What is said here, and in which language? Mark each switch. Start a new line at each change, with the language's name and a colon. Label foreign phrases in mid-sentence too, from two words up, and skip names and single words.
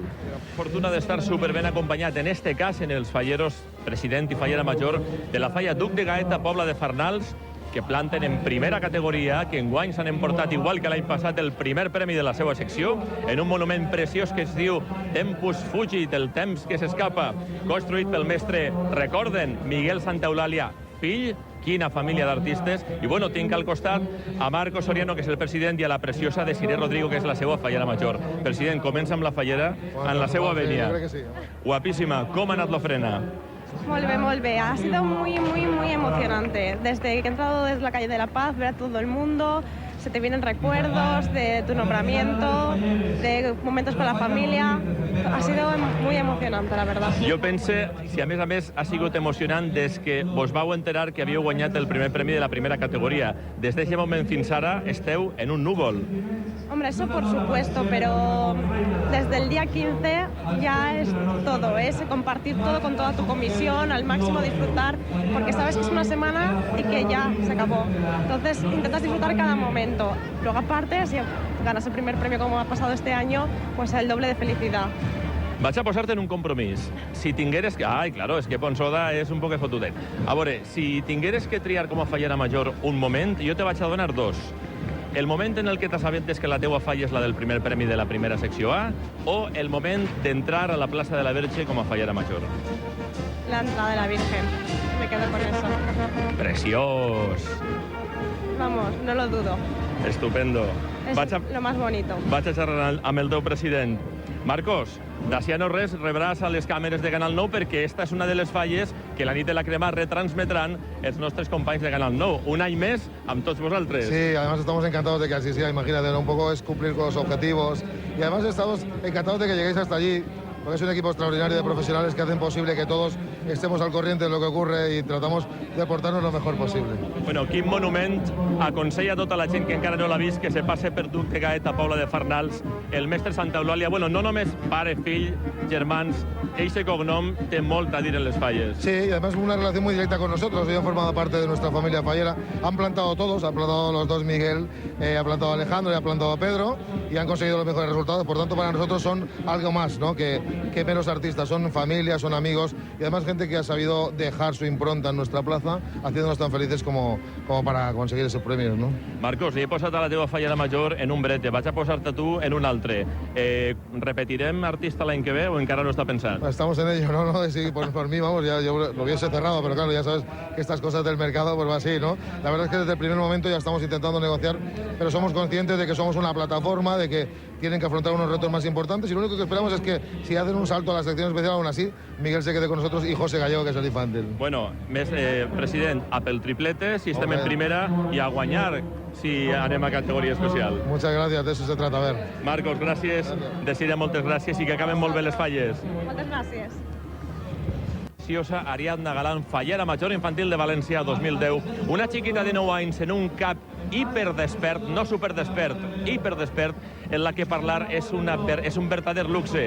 Catalan: Fortuna d'estar superben acompanyat, en este cas, en els falleros president i fallera major de la falla Duc de Gaeta, Pobla de Farnals, que planten en primera categoria, que enguany s'han emportat, igual que l'any passat, el primer premi de la seva secció, en un monument preciós que es diu Tempus Fugit, el temps que s'escapa, construït pel mestre, recorden, Miguel Santaeulàlia, fill, quina família d'artistes, i bueno, tinc al costat a Marco Soriano, que és el president, i a la preciosa Desiree Rodrigo, que és la seva fallera major. President, comença amb la fallera en la seva venia. Guapíssima, com ha anat l'ofrena? Molt bé.
Spanish: Ha sido muy emocionante. Desde que he entrado desde la calle de la Paz, ver a todo el mundo, se te vienen recuerdos de tu nombramiento, de momentos con la familia. Ha sido muy emocionante, la verdad.
Catalan: Jo pense, si a més ha sigut emocionant des que vos vau enterar que havíeu guanyat el primer premi de la primera categoria. Des d'aquest moment fins ara esteu en un núvol.
Spanish: Hombre, eso por supuesto, pero desde el día 15 ya es todo, es compartir todo con toda tu comisión, al máximo disfrutar, porque sabes que es una semana y que ya se acabó. Entonces intentas disfrutar cada momento. Luego aparte, si ganas el primer premio como ha pasado este año, pues el doble de felicidad.
Catalan: Vaig a posar-te en un compromís. Si tingueres... Ai, claro, és que Ponsoda és un poc fotudet. A veure, si tingueres que triar com a fallera major un moment, jo te vaig a donar dos. El moment en el que t'assabentes que la teua falla és la del primer premi de la primera secció A, o el moment d'entrar a la plaça de la Verge com a fallera major?
Spanish: La entrada de la Virgen. Me quedo con eso.
Catalan: Preciós.
Spanish: Vamos, no lo dudo. Estupendo. Es lo más bonito.
Catalan: Vaig a xerrar amb el teu president. Marcos, d'ací a no res rebràs a les càmeres de Canal 9 perquè esta és una de les falles que la nit de la crema retransmetran els nostres companys de Canal 9. Un any més amb tots vosaltres.
Spanish: Sí, además estamos encantados de que así sea, imagínate, ¿no? Un poco es cumplir con los objetivos y además estamos encantados de que lleguéis hasta allí, porque es un equipo extraordinario de profesionales que hacen posible que todos estemos al corriente de lo que ocurre y tratamos de aportarnos lo mejor posible.
Catalan: Bueno, quin monument. Aconsella a tota la gent que encara no l'ha vist que se passe per Duc de Gaeta, Pobla de Farnals, el mestre Santaeulàlia. Bueno, no només pare, fill, germans, eixe cognom té molt a dir en les falles.
Spanish: Sí, y además una relación muy directa con nosotros. Ellos han formado parte de nuestra familia fallera. Han plantado todos, han plantado los dos Miguel, ha plantado Alejandro y ha plantado Pedro y han conseguido los mejores resultados. Por tanto, para nosotros son algo más, ¿no? que menos artistas. Son familia, son amigos y además gente que ha sabido dejar su impronta en nuestra plaza, haciéndonos tan felices como para conseguir ese premio, ¿no?
Catalan: Marcos, he posat a la teva fallera major en un brete, vaig a posar-te tu en un altre. Repetirem artista l'any que ve o encara no està pensat?
Spanish: Estamos en ello, ¿no? Sí, por mí, vamos, ya yo lo hubiese cerrado, pero claro, ya sabes que estas cosas del mercado pues va así, ¿no? La verdad es que desde el primer momento ya estamos intentando negociar, pero somos conscientes de que somos una plataforma, de que tienen que afrontar unos retos más importantes y lo único que esperamos es que si hacen un salto a la sección especial, aún así, Miguel se quede con nosotros y José Gallego, que es el infantil.
Catalan: Bueno, president, a pel triplete, si estem en primera, i a guanyar si anem a categoria especial.
Spanish: Muchas gracias, de eso se trata, a ver.
Catalan: Marcos, gràcies. Desiree, moltes gràcies i que acaben molt bé les falles. Moltes gràcies. Preciosa Ariadna Galán, fallera major infantil de València 2010. Una xiquita de 9 anys en un cap hiperdespert, no superdespert, hiperdespert, en la que parlar és un verdader luxe.